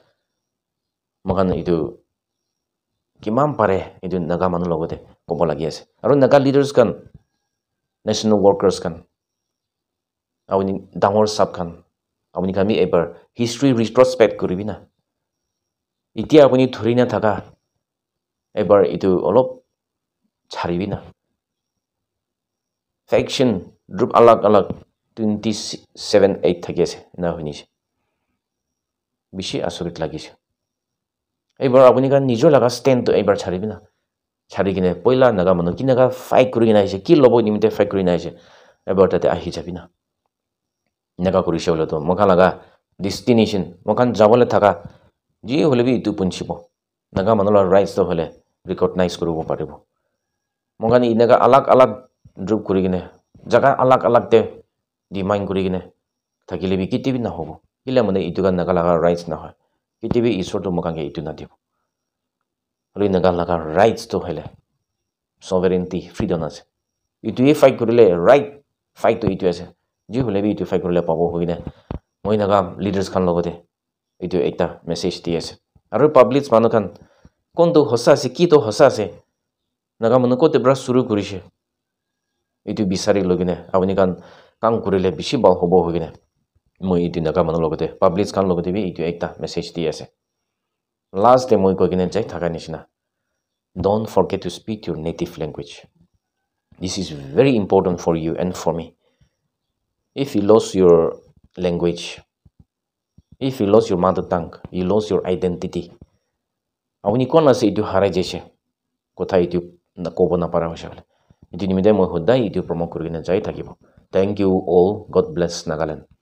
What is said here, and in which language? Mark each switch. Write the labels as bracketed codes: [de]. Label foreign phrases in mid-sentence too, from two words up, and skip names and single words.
[nag] mogan itu kimam pare itu naga manu logote kobo lagi ase aru naga leaders kan [en] national workers [nag] kan awni dangor sab kan awni kami [en] ever history retrospect [nag] kuribina itia apuni thurina thaka ever itu olop charibina faction group alag 27-8 thakese na hunise bishi asurit lagise ebar apuni kan nijo laga stand to ebar charibina charigine poila naga manu kinaga fight kurigina aise ki lobo nimite fight kurigina aise ebar tate ahi jabina naga kurise hole to moka laga destination mokan jabole thaka ji hole bi itu punchibo naga manu la rights to hole recognize koribo paribo mokan inaga alag group kurigine jaga alag te demand kurigine thakile bi kitibi na hobo ila mane itu kan naga laga rights na hoy kitibi isor to mokan ke itu na dibo hole naga laga rights to hole [en] sovereignty freedom [nag] ase itu e fight kurile right fight to itu ase ji hole bi itu fight kurile pabo hoine moi naga leaders kan logote itu ekta message di ase aru public manu kan kon to hosa ase ki to hosa ase naga manu ko te bra suru kurise itu bisari logine apni kan kam kurile bishi bal hobo hoine moi itu naga manu logote public kan logote bi itu ekta message di ase last day moi ko gine jai thaka nishina [en] don't forget to speak your native language this is very important for you and for me if you lose your language if you lose your mother tongue you lose your identity [nag] apni kon ase itu harai jese kotha itu na kobo na para hoise etu nimite moi hodai etu promote kurina jai thakibo [en] thank you all god bless [nag] Nagaland